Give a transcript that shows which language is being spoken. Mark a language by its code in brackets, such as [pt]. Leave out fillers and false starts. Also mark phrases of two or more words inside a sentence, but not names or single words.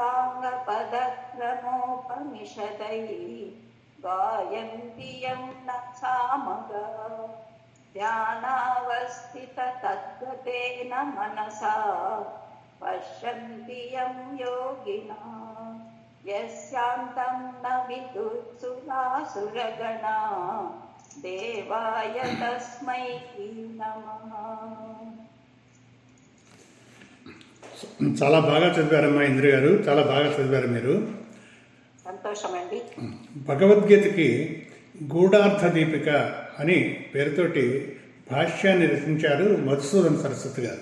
[sa] साङ्गपदक्रमोपनिषदैः गायन्ति यं नक्षामगा ध्यानावस्थिततद्गतेन मनसा पश्यन्ति यं योगिनः यस्यान्तं न विदुत्सुरासुरगणा देवाय तस्मै नमः. [te] చాలా బాగా చదివారమ్మా ఇంద్ర గారు, చాలా బాగా చదివారు మీరు. సంతోషమండి. భగవద్గీతకి గూఢార్థ దీపిక అని పేరుతోటి భాష్యాన్ని రచించారు మధుసూదన సరస్వతి గారు.